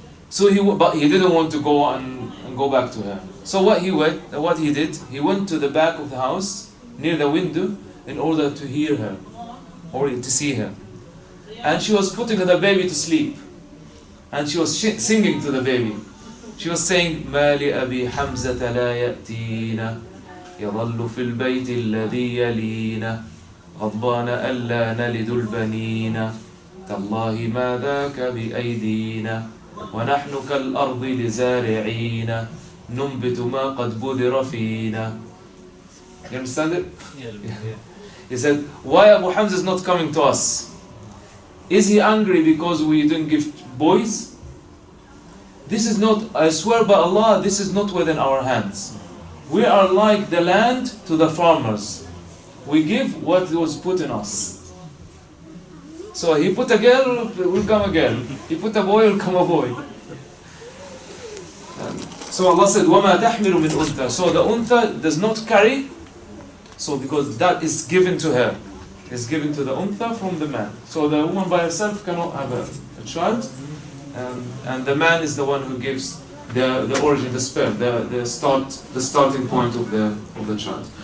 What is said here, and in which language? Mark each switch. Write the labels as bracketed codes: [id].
[en] So but he didn't want to go and go back to her. So what he did, he went to the back of the house, near the window, in order to hear her, or to see her. And she was putting the baby to sleep. And she was singing to the baby. She was saying, [ar] مَا لِأَبِي حَمْزَةَ لَا يَأْتِينَ يَظَلُّ فِي الْبَيْتِ الَّذِي يَلِينَ غَضْبَانَ أَلَّا نَلِدُ الْبَنِينَ تَاللَّهِ مَا ذَاكَ بِأَيْدِينَ وَنَحْنُ كَالْأَرْضِ لِزَارِعِينَ نُنْبِتُ مَا قَدْ بُذِرَ فِينَا. [en] You understand it? Yeah. He said, why Abu Hamza is not coming to us? Is he angry because we didn't give boys? This is not, I swear by Allah, this is not within our hands. We are like the land to the farmers. We give what was put in us. So he put a girl, will come a girl. He put a boy, will come a boy. So Allah said, [ar] وَمَا تَحْمِلُ مِنْ أُنْثَى. [en] So the untha does not carry, so because that is given to her. It's given to the untha from the man. So the woman by herself cannot have a child, and the man is the one who gives the origin, the sperm, the starting point of the child.